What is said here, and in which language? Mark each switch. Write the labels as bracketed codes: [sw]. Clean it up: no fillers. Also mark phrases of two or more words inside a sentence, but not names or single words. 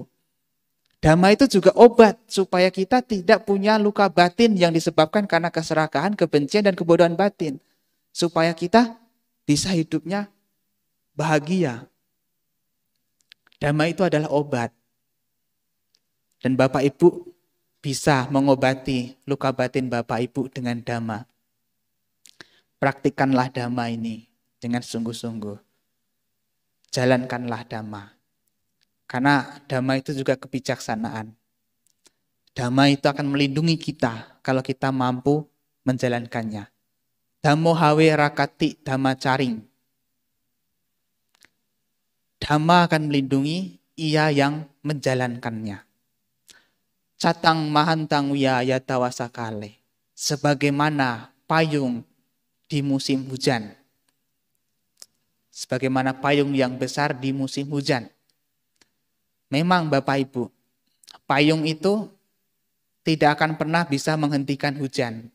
[id] Dhamma itu juga obat supaya kita tidak punya luka batin yang disebabkan karena keserakahan, kebencian, dan kebodohan batin. Supaya kita bisa hidupnya bahagia. Dhamma itu adalah obat. Dan Bapak Ibu bisa mengobati luka batin Bapak Ibu dengan dhamma. Praktikkanlah dhamma ini dengan sungguh-sungguh. Jalankanlah dhamma. Karena dhamma itu juga kebijaksanaan. Dhamma itu akan melindungi kita kalau kita mampu menjalankannya. [pi] Dhammo hawe rakati dhamma caring. [id] Dhamma akan melindungi ia yang menjalankannya. [pi] Catang mahantang wiyaya tawasakale. [id] Sebagaimana payung di musim hujan. Sebagaimana payung yang besar di musim hujan. Memang Bapak Ibu, payung itu tidak akan pernah bisa menghentikan hujan.